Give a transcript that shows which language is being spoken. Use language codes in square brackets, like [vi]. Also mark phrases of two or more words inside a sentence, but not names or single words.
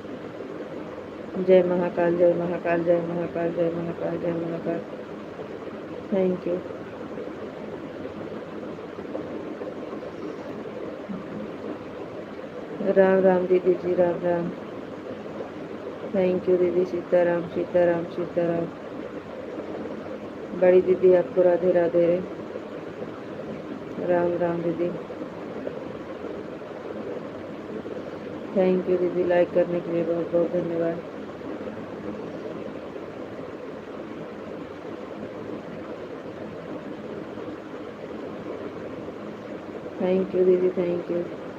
[hi] जय महाकाल, जय महाकाल, जय महाकाल, जय महाकाल, जय महाकाल। [en] thank you. [hi] राम राम दीदी जी, राम राम। [en] thank you [hi] दीदी, सीताराम सीताराम सीताराम। बड़ी दीदी आपको राधे राधे। राम राम दीदी। [en] thank you [hi] दीदी, लाइक करने के लिए बहुत बहुत धन्यवाद। [en] thank you [hi] दीदी, [en] thank you.